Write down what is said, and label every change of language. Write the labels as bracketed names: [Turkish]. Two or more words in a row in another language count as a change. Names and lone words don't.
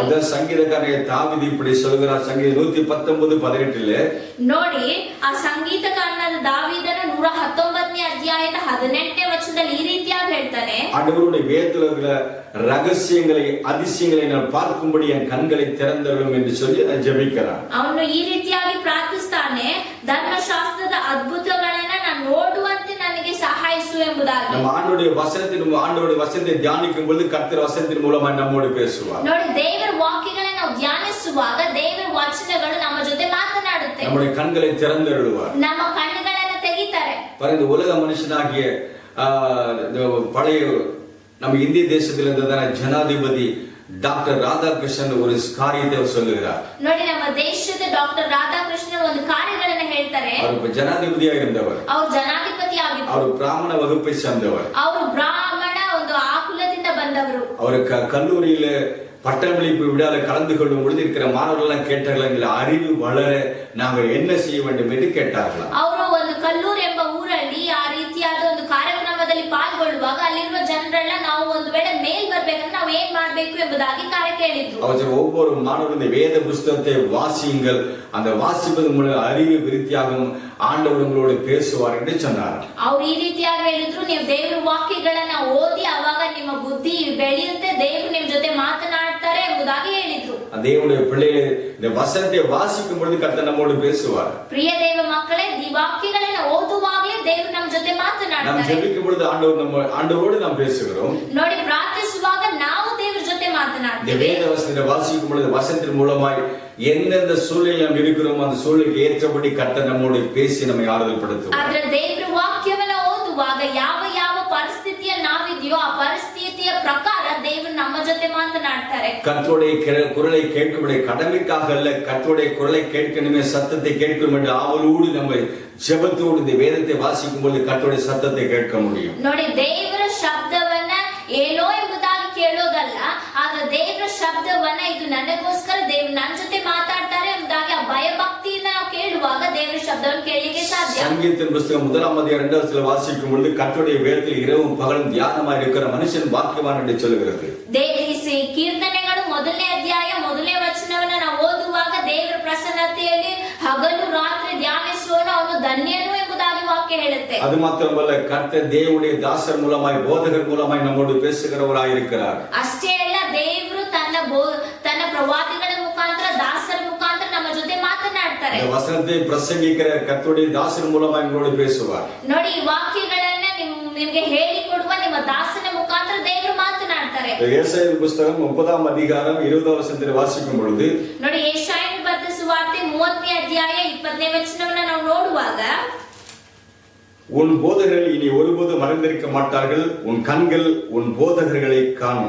[Tamil] அத சங்கீதக்காரனாகிய தாவீது இப்படி சொல்கிறார். சங்கீத 119:18 [Kannada] ನೋಡಿ, ಆ ಸಂಗೀತಕಾರನಾದ ದಾವೀದನ 119ನೇ ಅಧ್ಯಾಯದ 18ನೇ ವಚನದಲ್ಲಿ ಈ ರೀತಿಯಾಗಿ ಹೇಳ್ತಾನೆ, [Tamil] ஆண்டவருடைய வேதத்தில் இருக்கிற ரகசியங்களை அதிசயங்களை நான் பார்க்கும்படி என் கண்களை திறந்தருளும் என்று சொல்லி நான் ஜெபிக்கிறான். [Kannada] ಅವನು ಈ ರೀತಿಯಾಗಿ ಪ್ರಾರ್ಥಿಸ್ತಾನೆ, ಧರ್ಮಶಾಸ್ತ್ರದ ಅದ್ಭುತಗಳನ್ನ ನಾನು ನೋಡುವಂತೆ ನನಗೆ ಸಹಾಯಿಸು ಎಂಬುದಾಗಿ. [Tamil] நம்ம ஆண்டவருடைய வசனத்தை தியானிக்கும் பொழுது கர்த்தர் வசனத்தின் மூலமா நம்மோடு பேசுவார். [Kannada] ನೋಡಿ, ದೇವರ ವಾಕ್ಯಗಳನ್ನು ನಾವು ಧ್ಯಾನಿಸುವಾಗ ದೇವರ ವಚನಗಳು ನಮ್ಮ ಜೊತೆ ಮಾತನಾಡುತ್ತೆ, [Tamil] நம்முடைய கண்களை திறந்தருளுவார், [Kannada] ನಮ್ಮ ಕಣ್ಣುಗಳನ್ನು ತೆಗಿತಾರೆ. [Tamil] பாருங்க, உலக மனுஷனாகிய பழைய நம்ம இந்திய தேசத்தில் இருந்ததான ஜனாதிபதி டாக்டர் ராதாகிருஷ்ணன் ஒரு காரியத்தை சொல்லுகிறார். [Kannada] ನೋಡಿ, ನಮ್ಮ ದೇಶದ ಡಾಕ್ಟರ್ ರಾಧಾಕೃಷ್ಣನ್ ಒಂದು ಕಾರ್ಯಗಳನ್ನು ಹೇಳ್ತಾರೆ. [Tamil] அவர் ஜனாதிபதியா இருந்தவர், [Kannada] ಅವರು ಜನಾಧಿಪತಿ ಆಗಿದ್ರು, [Tamil] அவர் பிராமண வகுப்பை சேர்ந்தவர், [Kannada] ಅವರು ಬ್ರಾಹ್ಮಣ ಒಂದು ಆಕುಲದಿಂದ ಬಂದವರು. [Tamil] அவர் கல்லூரியில பட்டமளிப்பு விழால கலந்து கொள்ளும் பொழுது இருக்கிற மாணவர்கள் கேட்டார்கள், அறிவு வளர நாங்கள் என்ன செய்ய வேண்டும் என்று கேட்டார்களாம். [Kannada] ಅವರು ಒಂದು ಕಲ್ಲೂರು ಎಂಬ ಊರಲ್ಲಿ ಆ ರೀತಿಯಾದ ಒಂದು ಕಾರ್ಯಕ್ರಮದಲ್ಲಿ ಪಾಲ್ಗೊಳ್ಳುವಾಗ ಅಲ್ಲಿರುವ ಜನರೆಲ್ಲ ನಾವು ಒಂದು ವೇಳೆ ಮೇಲ್ ಬರ್ಬೇಕಂದ್ರೆ ನಾವು ಏನ್ ಮಾಡ್ಬೇಕು ಎಂಬುದಾಗಿ ಕಾರ್ಯ ಕೇಳಿದ್ರು. [Tamil] அவர் ஒவ்வொரு மாணவரும் இந்த வேத புஸ்தகத்தை வாசியுங்கள், அந்த வாசிப்பது மூலம் அறிவு விருத்தியாகும், ஆண்டவர் உங்களோடு பேசுவார் என்று சொன்னார். [Kannada] ಅವ್ರು ಈ ರೀತಿಯಾಗಿ ಹೇಳಿದ್ರು, ನೀವು ದೇವರ ವಾಕ್ಯಗಳನ್ನ ಓದಿ ಅವಾಗ ನಿಮ್ಮ ಬುದ್ಧಿ ಬೆಳೆಯುತ್ತೆ, ದೇವರು ನಿಮ್ ಜೊತೆ ಮಾತನಾಡ್ತಾರೆ ಎಂಬುದಾಗಿ ಹೇಳಿದ್ರು. [Tamil] தேவனுடைய பிள்ளைகளை இந்த வசனத்தை வாசிக்கும் பொழுது கர்த்தர் நம்மோடு பேசுவார். [Kannada] ಪ್ರಿಯ ದೇವ ಮಕ್ಕಳೇ, ಈ ವಾಕ್ಯಗಳನ್ನ ಓದುವಾಗಲೇ ದೇವರು ನಮ್ಮ ಜೊತೆ நாம் ಮಾತನಾಡ್ತಾರೆ. [Tamil] ஜெபிக்கும் பொழுது ஆண்டவரோடு நாம் பேசுகிறோம். [Kannada] ನೋಡಿ, ಪ್ರಾರ್ಥಿಸುವಾಗ ನಾವು ದೇವರ ಜೊತೆ இந்த ಮಾತನಾಡ್ತೀವಿ. [Tamil] வேத வசனத்தை வாசிக்கும் பொழுது வசனத்தின் மூலமாய் எந்தெந்த சூழ்நிலை நாம் இருக்கிறோம் அந்த சூழ்நிலைக்கு ஏற்றபடி கர்த்தர் நம்மோடு பேசி நம்மை ஆறுதல் படுத்துவார். [Kannada] ಆದ್ರೆ ದೇವರ ವಾಕ್ಯವನ್ನ ಓದುವಾಗ ಯಾವ ಯಾವ ಪರಿಸ್ಥಿತಿಯಲ್ಲಿ ನಾವಿದೆಯೋ ಆ ಪರಿಸ್ಥಿತಿಯ ಪ್ರಕಾರ ದೇವರು ನಮ್ಮ ಜೊತೆ ಮಾತನಾಡ್ತಾರೆ. [Tamil] கர்த்தருடைய குரலை கேட்கும்படி கடமைக்காக அல்ல, கர்த்தருடைய குரலை கேட்கணுமே, சத்தத்தை கேட்கணும் என்று ஆவலோடு நம்ம ஜெபத்தோடு இந்த வேதத்தை வாசிக்கும் பொழுது கர்த்தருடைய சத்தத்தை கேட்க முடியும். [Kannada] ನೋಡಿ, ದೇವರ ಶಬ್ದವನ್ನ ಏನೋ ಎಂಬುದಾಗಿ ಕೇಳೋದಲ್ಲ, ಆದ್ರೆ ದೇವರ ಶಬ್ದವನ್ನ ಇದು ನನಗೋಸ್ಕರ ದೇವರು ನನ್ನ ಜೊತೆ ಮಾತಾಡ್ತಾರೆ ಎಂಬುದಾಗಿ ಆ ಭಯಭಕ್ತಿಯಿಂದ ನಾವು ಕೇಳುವಾಗ ದೇವರ ಶಬ್ದವನ್ನು ಕೇಳಲಿಕ್ಕೆ ಸಾಧ್ಯ. [Tamil] சங்கீதத்தின் புஸ்தகம் 1ஆம் அதிகாரம் 2ஆம் வசனத்தில் வாசிக்கும் பொழுது கர்த்தருடைய வேதத்தில் இரவும் பகலும் தியானமாய் இருக்கிற மனுஷன் பாக்கியவான் என்று சொல்லுகிறது. [Kannada] ಕೀರ್ತನೆಗಳು 1ನೇ ಅಧ್ಯಾಯ 1ನೇ ವಚನವನ್ನ ನಾವು ಓದುವಾಗ ದೇವರ ಪ್ರಸನ್ನತೆಯಲ್ಲಿ ಹಗಲು ರಾತ್ರಿ ಧ್ಯಾನಿಸುವವನು ಅವನು ಧನ್ಯನು ಎಂಬುದಾಗಿ ವಾಕ್ಯ ಹೇಳುತ್ತೆ. [Tamil] அது மாத்திரமல்ல, கர்த்தர் தேவனுடைய தாசர் மூலமாய் போதகர் மூலமாய் நம்மோடு பேசுகிறவராய் இருக்கிறார். [Kannada] ಅಷ್ಟೇ ಅಲ್ಲ, ದೇವರು ತನ್ನ ಪ್ರವಾದಿಗಳ ಮುಖಾಂತರ ದಾಸರ ಮುಖಾಂತರ ನಮ್ಮ ಜೊತೆ ಮಾತನಾಡ್ತಾರೆ. [Tamil] இந்த வசனத்தை பிரசங்கிக்கிற கர்த்தருடைய தாசர் மூலமாய் நம்மோடு பேசுவார். [Kannada] ನೋಡಿ, ಈ ವಾಕ್ಯಗಳನ್ನ ನಿಮಗೆ ಹೇಳಿಕೊಡುವ ನಿಮ್ಮ ದಾಸನ ಮುಖಾಂತರ ದೇವರು ಮಾತನಾಡ್ತಾರೆ. [Tamil] ஏசாயா புஸ்தகம் 30ஆம் அதிகாரம் 20ஆம் வசனத்தை வாசிக்கும் பொழுது [Kannada] ನೋಡಿ, ಯೆಶಾಯನ ಬರೆದ ಸುವಾರ್ತೆ 30ನೇ ಅಧ್ಯಾಯ 20ನೇ ವಚನವನ್ನ ನಾವು ನೋಡುವಾಗ, [Tamil] உன் போதகர்கள் இனி ஒருபோதும் மறைந்திருக்க மாட்டார்கள், உன் கண்கள் உன் போதகர்களை காணும்.